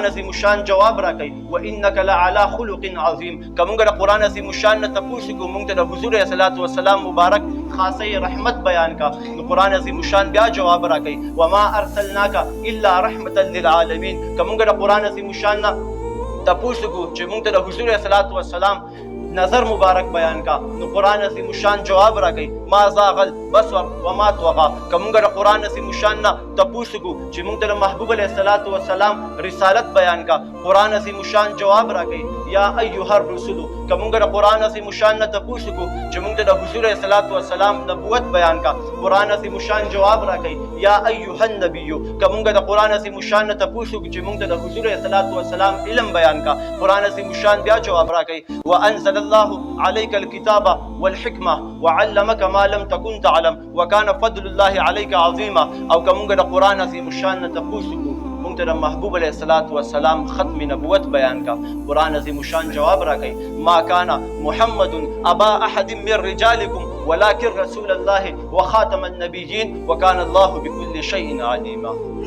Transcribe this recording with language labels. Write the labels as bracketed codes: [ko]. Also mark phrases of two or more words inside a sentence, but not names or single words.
[ps] عظیم شان جواب راکړي [ar] وانک لعلى خلق عظیم [ps] کومګه د قران عظیم شان نه تاسو کو مونږ ته د حضور [ar] علیه الصلوات و سلام [ps] مبارک خاصه رحمت بیان کا نو قران عظیم شان بیا جواب راکړي [ar] وما ارسلناک الا رحمتا للعالمین [ps] کومګه د قران عظیم شان نه تاسو کو چې مونږ ته د حضور [ar] علیه الصلوات و سلام [ps] نظر مبارک بیان کا نو قران عظیم شان جواب راکړي [ar] ما زاغ البصر وما طغى [ps] کومګه د قران عظیم شان نه تاسو کو چې مونږ ته د محبوب [ar] علیه الصلوات و سلام [ps] رسالت بیان کا قران عظیم شان جواب راکړي [ar] یا ایها الرسل [ps] کومګه د قران عظیم شان نه تاسو کو چې مونږ ته د حضور [ar] علیه الصلوات و سلام [ps] نبوت بیان کا قران عظیم شان جواب راکړي [ar] یا ایها النبی [ps] کومګه د قران عظیم شان نه تاسو کو چې مونږ ته د حضور [ar] علیه الصلوات و [ps] سلام علم بیان کا قران عظیم شان بیا جواب راکړي [ar] وانزل الله عليك الكتاب والحكمة وعلمك ما لم تكن تعلم وكان فضل الله عليك عظيما [ps] او کومګه د قران عظیم شان نه تاسو کو مونږ ته د محبوب [ar] علیه الصلوات و سلام [ps] ختم نبوت بیان کا قران عظیم شان جواب راکړي [ar] ما كان محمد ابا احد من رجالكم ولكن رسول الله وخاتم النبيين وكان الله بكل شيء عليما.